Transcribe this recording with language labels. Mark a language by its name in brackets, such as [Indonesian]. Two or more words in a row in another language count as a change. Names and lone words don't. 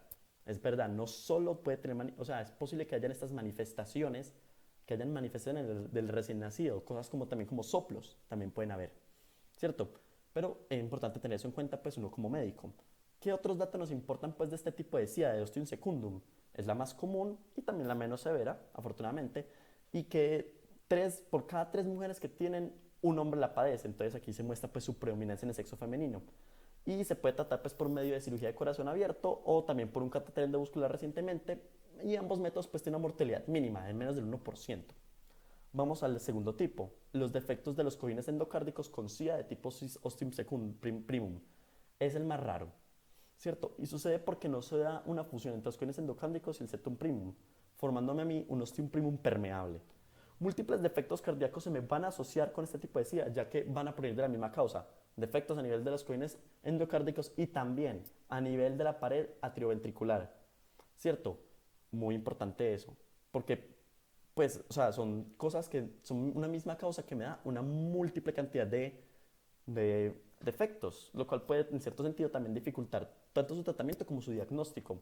[Spanish] Es verdad, no solo puede tener, o sea, es posible que hayan estas manifestaciones, que hayan manifestaciones del recién nacido, cosas como también como soplos, también pueden haber, ¿cierto? Pero es importante tener eso en cuenta, pues uno como médico. ¿Qué otros datos nos importan pues de este tipo de SIDA, de [Latin] ostium secundum? [Spanish] Es la más común y también la menos severa, afortunadamente, y que por cada 3 mujeres que tienen, un hombre la padece. Entonces aquí se muestra pues su predominancia en el sexo femenino. Y se puede tratar pues por medio de cirugía de corazón abierto o también por un catéter endovascular recientemente, y ambos métodos pues tienen una mortalidad mínima de menos del 1%. Vamos al segundo tipo, los defectos de los cojines endocárdicos con SIA de tipo [Latin] ostium primum. [Spanish] Es el más raro, ¿cierto? Y sucede porque no se da una fusión entre los cojines endocárdicos y el [Latin] septum primum, [Spanish] formándome a mí un [Latin] ostium primum [Spanish] permeable. Múltiples defectos cardíacos se me van a asociar con este tipo de SIA, ya que van a provenir de la misma causa. Defectos a nivel de los cojines endocárdicos y también a nivel de la pared atrioventricular, ¿cierto? Muy importante eso, porque pues, o sea, son cosas que son una misma causa que me da una múltiple cantidad de defectos, lo cual puede en cierto sentido también dificultar tanto su tratamiento como su diagnóstico.